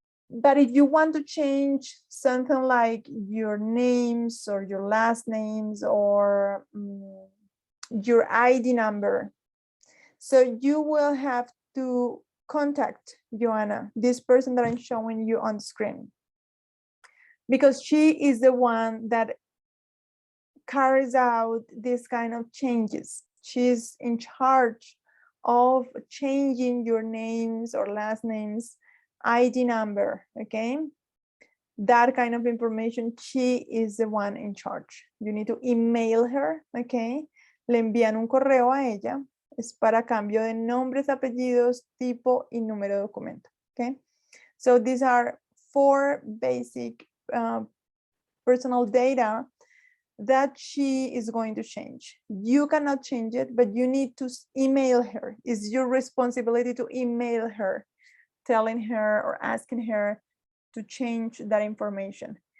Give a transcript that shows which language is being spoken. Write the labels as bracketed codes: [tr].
[en] But if you want to change something like your names or your last names or your ID number, so you will have to contact Joanna, this person that I'm showing you on the screen, because she is the one that carries out this kind of changes. She's in charge of changing your names or last names, ID number, okay? That kind of information, she is the one in charge. You need to email her, okay? [es] Le envían un correo a ella. Es para cambio de nombres, apellidos, tipo y número de documento, okay? [en] So these are 4 basic personal data that she is going to change. You cannot change it, but you need to email her. It's your responsibility to email her, telling her or asking her to change that information.